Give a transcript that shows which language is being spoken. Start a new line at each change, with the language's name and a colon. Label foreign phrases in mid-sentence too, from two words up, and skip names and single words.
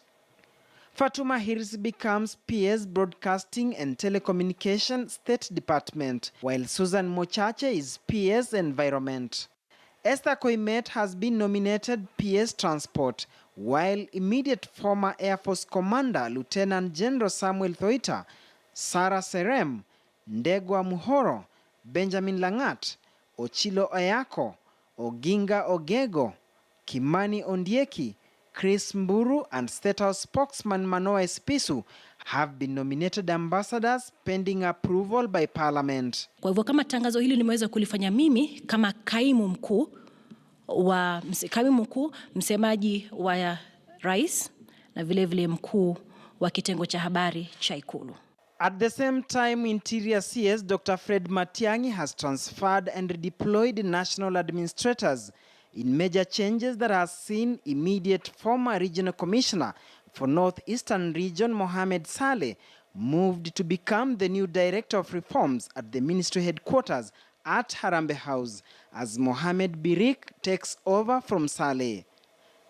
English: Fatuma Hirs becomes PS Broadcasting and Telecommunication State Department, while Susan Mochache is PS Environment. Esther Koimet has been nominated PS Transport, while immediate former Air Force Commander Lieutenant General Samuel Thoita, Sarah Serem, Ndegwa Muhoro, Benjamin Langat, Ochilo Oyako, Oginga Ogego, Kimani Ondieki, Chris Mburu and State House spokesman Manoa Espisu have been nominated ambassadors pending approval by Parliament.
Swahili: Kwa hivyo kama tangazo hili nimeweza kulifanya mimi kama kaimu mkuu msemaji wa rais na vile mkuu wa kitengo cha habari cha Ikulu.
English: At the same time, Interior CS Dr. Fred Matiang'i has transferred and redeployed national administrators in major changes that has seen immediate former regional commissioner for Northeastern Region Mohamed Saleh moved to become the new director of reforms at the ministry headquarters at Harambee House as Mohamed Birik takes over from Saleh.